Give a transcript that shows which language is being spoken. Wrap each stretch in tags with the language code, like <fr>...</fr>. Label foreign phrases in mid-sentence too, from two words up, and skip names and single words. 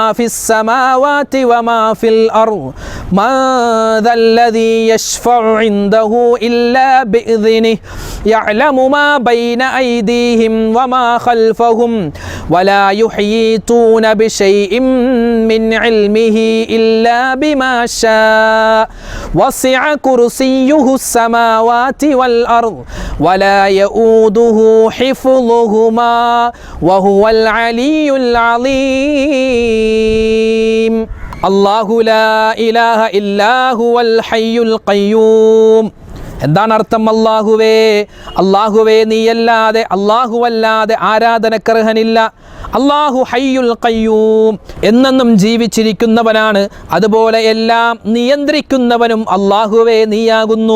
<ar>في السماوات وما في الأرض من ذا الذي يشفع عنده إلا بإذنه يعلم ما بين أيديهم وما خلفهم ولا يحيطون بشيء من علمه إلا بما شاء وسع كرسيه السماوات والأرض ولا يؤوده حفظهما وهو العلي العظيم الله لا إله إلا هو الحي القيوم.</ar> <ml>എന്താണ് അർത്ഥം? അല്ലാഹുവേ നീയല്ലാതെ അല്ലാഹുവല്ലാതെ ആരാധനക്കർഹനില്ല.</ml> <ar>الله الحي القيوم,</ar> <ml>എന്നെന്നും ജീവിച്ചിരിക്കുന്നവനാണ്. അതുപോലെ എല്ലാം നിയന്ത്രിക്കുന്നവനും അല്ലാഹുവേ നീയാകുന്നു.</ml>